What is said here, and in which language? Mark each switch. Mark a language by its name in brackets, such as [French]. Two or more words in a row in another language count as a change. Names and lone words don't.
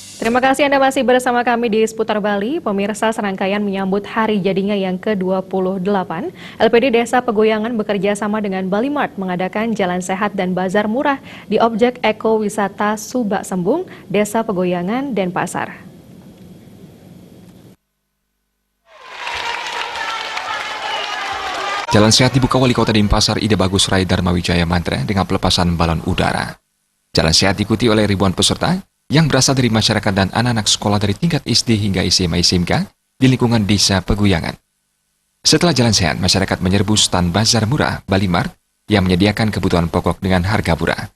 [Indonesian] Terima kasih Anda masih bersama kami di Seputar Bali. Pemirsa, serangkaian menyambut hari jadinya yang ke-28, LPD Desa Pegoyangan bekerja sama dengan Bali Mart mengadakan jalan sehat dan bazar murah di objek ekowisata Subak Sembung, Desa Pegoyangan, Denpasar. Jalan sehat dibuka Wali Kota Denpasar Ide Bagus Rai Darmawijaya Mantra dengan pelepasan balon udara. Jalan sehat diikuti oleh ribuan peserta yang berasal dari masyarakat dan anak-anak sekolah dari tingkat SD hingga SMA-SMK di lingkungan Desa Pegoyangan. Setelah jalan sehat, masyarakat menyerbu stand bazar murah Bali Mart yang menyediakan kebutuhan pokok dengan harga murah.